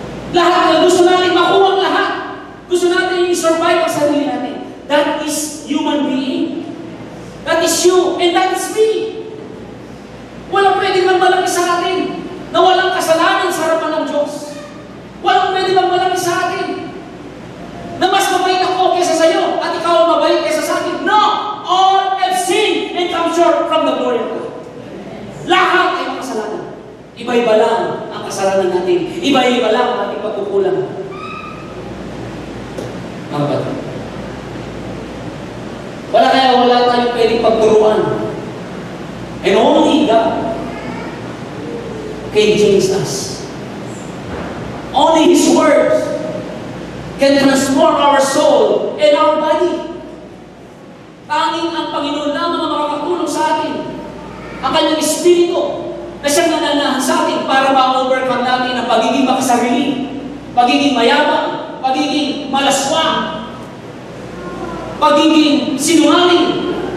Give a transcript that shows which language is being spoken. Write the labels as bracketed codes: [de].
[tl] Lahat na gusto natin makuha ang lahat. Gusto natin i-survive ang sarili natin. [en] That is human being. That is you and that is me. [tl] Walang pwedeng magmalaki sa atin na walang kasalanan sa harapan ng Diyos. Walang pwedeng magmalaki sa atin na mas mabait ako kaysa sa iyo at ikaw ang mabait kaysa sa akin. [en] No! All have sinned and come short from the glory of God. [tl] Lahat ay makasalanan. Iba-iba lang ang kasalanan natin. Iba-iba lang ang ating pagkukulang. Mga kapatid. Wala tayong pwedeng pagturuan. [en] And only God can change us. Only His words can transform our soul and our body. [tl] Tanging ang Panginoon lamang ang makakatulong sa atin. Ang Kanyang Espiritu na siyang nananahan sa atin para ma-overcome natin ang pagiging makasarili, pagiging mayabang, pagiging malaswang, pagiging sinungaling.